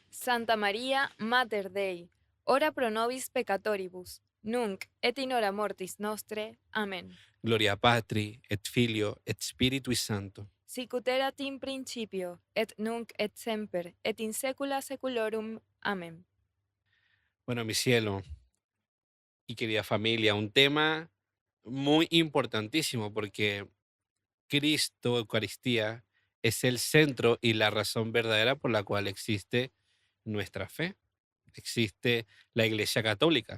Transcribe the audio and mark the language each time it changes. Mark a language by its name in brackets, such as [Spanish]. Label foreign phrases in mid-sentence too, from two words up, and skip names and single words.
[Latin] Santa María, Mater Dei, ora pro nobis peccatoribus, nunc et in hora mortis nostre. Amén. Gloria Patri, et Filio, et Spiritui Sancto. Sicut erat in principio, et nunc et semper, et in saecula saeculorum. Amén. [Spanish] Bueno, mi cielo y querida familia, un tema muy importantísimo porque Cristo, Eucaristía, es el centro y la razón verdadera por la cual existe nuestra fe, existe la Iglesia Católica.